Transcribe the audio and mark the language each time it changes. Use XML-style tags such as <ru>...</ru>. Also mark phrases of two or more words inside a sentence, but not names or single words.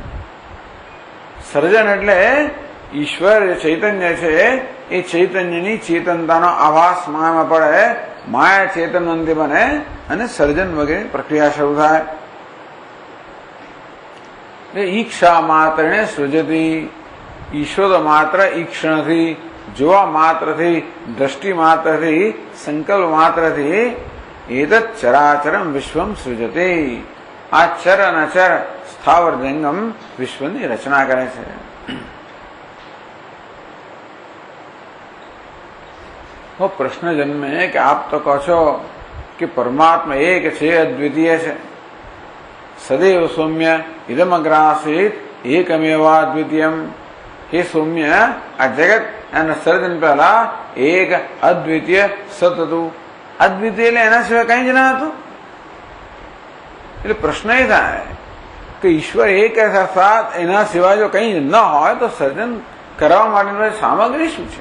<gu>સર્જન એટલે ઈશ્વર ચૈતન્ય છે, એ ચૈતન્યની ચેતનતાનો આભાસ માયામાં પડે, માયા ચેતનવંતી બને અને સર્જન વગેરે પ્રક્રિયા શરૂ થાય. ઈક્ષા માત્રને સૃજતી. ઈશ્વર માત્ર ઈક્ષણથી, જોવા માત્રથી, દ્રષ્ટિ માત્રથી, સંકલ્પ માત્રથી</gu> <sa>एतत् चराचरम विश्वम सृजते।</sa> <gu>આ ચર અને અચર સ્થાવર જંગમ વિશ્વની રચના કરે છે।</gu> <hi>वो प्रश्न जन्मे कि आप तो कहो છો कि परमात्मा एक છે, अद्वितीय છે।</hi> <sa>सदैव सौम्य इदमग्रासीत एकमेवाद्वितीयम। हे सौम्य,</sa> <gu>આ જગત અને સર્જન પહેલા એક અદ્વિતીય સત હતું। અદ્વિતીય એટલે એના સિવાય કઈ જ ના હતું। એટલે પ્રશ્ન એ થાય કે ઈશ્વર એક અર્થાત એના સિવાય જો કઈ ન હોય તો સર્જન કરવા માટેની સામગ્રી શું છે?</gu>